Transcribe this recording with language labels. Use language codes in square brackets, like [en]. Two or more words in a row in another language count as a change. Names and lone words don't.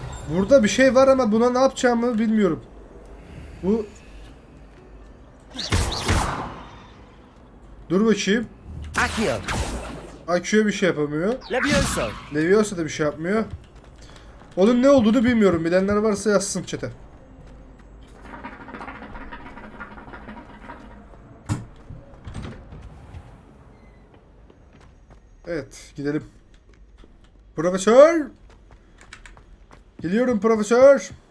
[tr] Burada bir şey var ama buna ne yapacağımı bilmiyorum. Bu... Dur bakayım. Accio. Accio bir şey yapamıyor. Levioso. Leviosa da bir şey yapmıyor. Onun ne olduğunu bilmiyorum. Bilenler varsa yazsın chat'e. Evet, gidelim. Profesör! Geliyorum profesör.